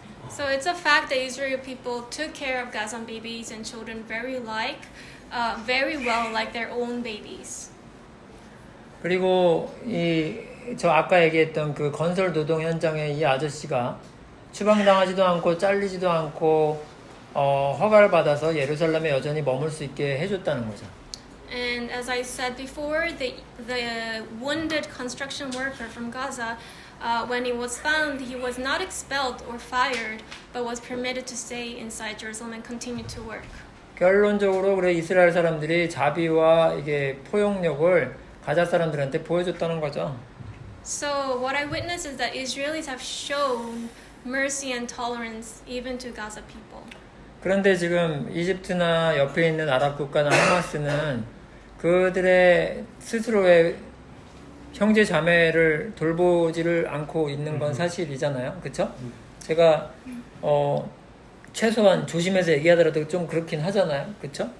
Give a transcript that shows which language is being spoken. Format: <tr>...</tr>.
<en>So it's a fact that Israeli people took care of Gazan babies and children very well, like their own babies.</en> <ko>그리고 저 아까 얘기했던 그 건설 노동 현장에 이 아저씨가 추방당하지도 않고 잘리지도 않고 허가를 받아서 예루살렘에 여전히 머물 수 있게 해줬다는 거죠.</ko> <en>And as I said before, the wounded construction worker from Gaza, when he was found, he was not expelled or fired, but was permitted to stay inside Jerusalem and continue to work.</en> <ko>결론적으로 그래 이스라엘 사람들이 자비와 이게 포용력을 가자 사람들한테 보여줬다는 거죠.</ko> <en>So what I witnessed is that Israelis have shown mercy and tolerance even to Gaza people.</en> <ko>그런데 지금 이집트나 옆에 있는 아랍 국가나 하마스는 그들의 스스로의 형제 자매를 돌보지를 않고 있는 건 사실이잖아요. 그렇죠? 제가 최소한 조심해서 얘기하더라도 좀 그렇긴 하잖아요. 그렇죠?</ko>